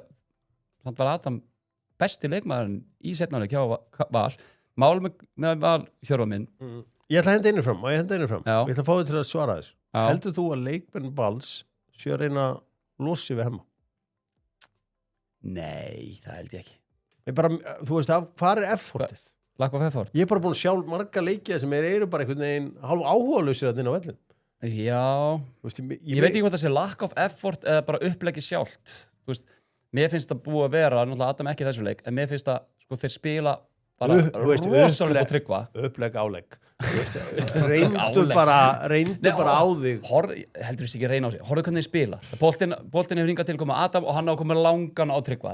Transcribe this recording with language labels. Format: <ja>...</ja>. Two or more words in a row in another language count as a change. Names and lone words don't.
<is>Þannig var Adam besti leikmaðurinn í seinna hálfleik hjá Val. Mál með Val Hjörvar minn. Ég ætla að henda einu fram. Ég ætla að fá þig til að svara þessu. Heldur þú að leikmenn Vals séu að reyna losi við Hemma? Nei, það held ég ekki. Þú veist, hvað er effortið?</is> <en>Lack of effort?</en> <is>Ég er bara búin að sjá marga leikið sem eru bara einhvern veginn hálf áhugalausir að inn á vellin. Já, veist, ég veit ekki hvort það sé</is> <en>lack of effort</en> <is>eða bara uppleggi sjálft. Þú veist, mér finnst það búið að vera, náttúrulega Adam ekki þessu leik, en mér finnst það, sko, þeir spila bara rosalega og tryggva. Upplegg álegg. Reyndu bara á þig. Heldur þessi ekki reyna á sig. Horfðu hvernig þið spila. Boltinn hefur hingað til að koma Adam og hann á að koma langan á tryggva.</is>